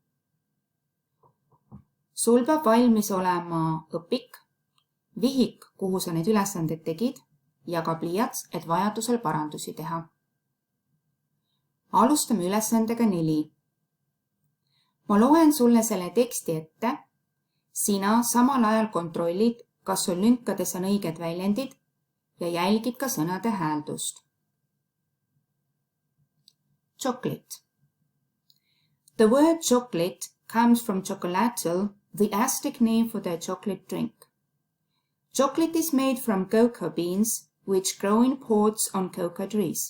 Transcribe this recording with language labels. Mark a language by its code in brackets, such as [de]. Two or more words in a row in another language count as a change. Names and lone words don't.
[et] Sul peab valmis olema õpik, vihik, kuhu sa need ülesanded tegid ja ka pliiats, et vajadusel parandusi teha. Alustame ülesandega 4. Ma loen sulle selle teksti ette. Sina samal ajal kontrollid, kas sul lünkades on õiged väljendid ja jälgid ka sõnade hääldust. [en] Chocolate. The word chocolate comes from chocolatl, the Aztec name for their chocolate drink. Chocolate is made from cocoa beans, which grow in pods on cocoa trees.